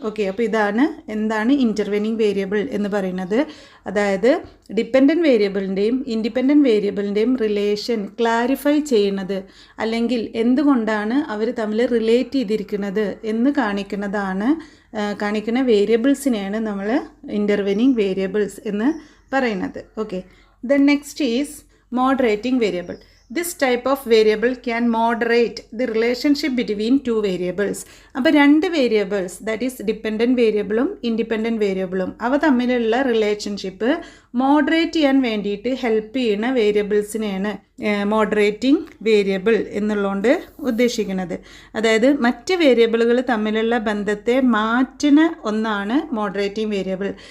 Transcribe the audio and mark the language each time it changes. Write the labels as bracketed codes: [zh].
[ml] Okay, അപ്പോൾ എന്താണ് ഇൻ്റർവെനിങ് variable എന്ന് പറയുന്നത്, അതായത് ഡിപ്പെൻഡൻറ്റ് വേരിയബിളിൻ്റെയും ഇൻഡിപെൻഡൻറ്റ് വേരിയബിളിൻ്റെയും റിലേഷൻ ക്ലാരിഫൈ ചെയ്യുന്നത്, അല്ലെങ്കിൽ എന്തുകൊണ്ടാണ് അവർ തമ്മിൽ റിലേറ്റ് ചെയ്തിരിക്കുന്നത് എന്ന് കാണിക്കുന്ന വേരിയബിൾസിനെയാണ് നമ്മൾ ഇൻ്റർവെനിങ് വേരിയബിൾസ് എന്ന് പറയുന്നത്. [en] Okay, the next is moderating variable. This type of variable can moderate the relationship between two variables. [ml] അപ്പോൾ രണ്ട് വേരിയബിൾസ്, ദാറ്റ് ഈസ് ഡിപ്പെൻഡൻറ്റ് വേരിയബിളും ഇൻഡിപെൻഡൻറ്റ് വേരിയബിളും അവ തമ്മിലുള്ള റിലേഷൻഷിപ്പ് മോഡറേറ്റ് ചെയ്യാൻ വേണ്ടിയിട്ട് ഹെൽപ്പ് ചെയ്യുന്ന വേരിയബിൾസിനെയാണ് മോഡറേറ്റിംഗ് വേരിയബിൾ എന്നുള്ളതുകൊണ്ട് ഉദ്ദേശിക്കുന്നത്. അതായത് മറ്റ് വേരിയബിളുകൾ തമ്മിലുള്ള ബന്ധത്തെ മാറ്റുന്ന ഒന്നാണ് മോഡറേറ്റിംഗ് വേരിയബിൾ.